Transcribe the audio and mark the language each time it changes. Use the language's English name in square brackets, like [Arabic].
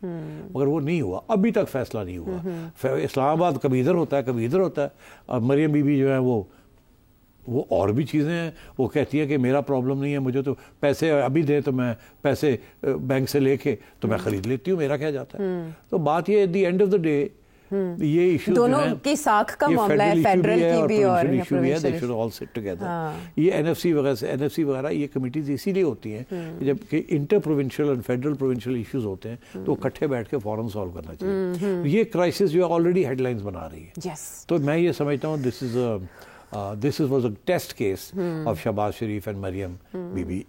[Urdu] مگر وہ نہیں ہوا, ابھی تک فیصلہ نہیں ہوا. اسلام آباد کبھی ادھر ہوتا ہے کبھی ادھر ہوتا ہے. اور مریم بی بی جو ہے وہ اور بھی چیزیں ہیں, وہ کہتی ہے کہ میرا پرابلم نہیں ہے, مجھے تو پیسے ابھی دے تو میں پیسے بینک سے لے کے تو میں خرید لیتی ہوں, میرا کیا جاتا ہے. تو بات یہ [English] at the end of the day [Urdu] یہ ایشو دونوں کی ساکھ کا معاملہ ہے, فیڈرل کی بھی اور [English] Provincial issue, all sit together. [Urdu] یہ این ایف سی وغیرہ یہ کمیٹیز اسی لیے ہوتی ہیں جب کہ انٹر پروونشل اور فیڈرل پروونشل ایشوز ہوتے ہیں تو اکٹھے بیٹھ کے فوراً سالو کرنا چاہیے. یہ کرائسس جو ہے آلریڈی ہیڈ لائنز بنا رہی ہے. تو میں یہ سمجھتا ہوں [English] this was a test case of [Urdu] Shahbaz Sharif and Maryam be be.